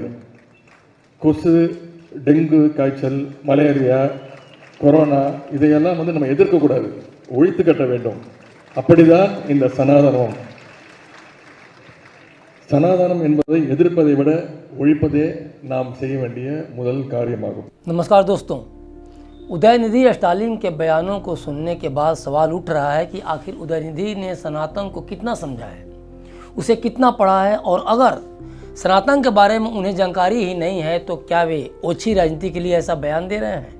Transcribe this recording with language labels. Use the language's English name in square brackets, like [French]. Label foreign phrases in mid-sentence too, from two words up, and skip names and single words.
[Tamil] கொசு, டெங்கு காய்ச்சல், மலேரியா, கொரோனா இதையெல்லாம் நம்ம எதிர்க்கக்கூடாது, ஒழித்து கட்ட வேண்டும். அப்படிதான் இந்த சனாதனம். சனாதனம் என்பதை எதிர்ப்பதை விட ஒழிப்பதே நாம் செய்ய வேண்டிய முதல் காரியமாகும். [Hindi] नमस्कार दोस्तों, उदयनिधि स्टालिन के बयानों को सुनने के बाद सवाल उठ रहा है कि आखिर उदयनिधि ने सनातन को कितना समझा है, उसे कितना पढ़ा है, और अगर सनातन के बारे में उन्हें जानकारी ही नहीं है तो क्या वे ओछी राजनीति के लिए ऐसा बयान दे रहे हैं।